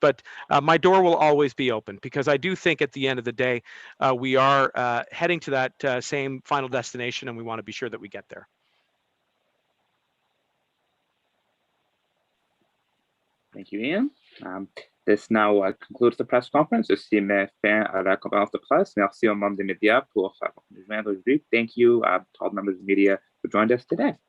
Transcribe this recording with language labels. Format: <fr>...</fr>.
<en>But my door will always be open, because I do think at the end of the day, we are heading to that same final destination, and we want to be sure that we get there. Thank you, Ian. This now concludes the press conference.</en> <fr>Ceci met fin à la conférence de presse. Merci aux membres des médias pour nous joindre aujourd'hui.</fr> <en>Thank you to all the members of the media who joined us today.</en>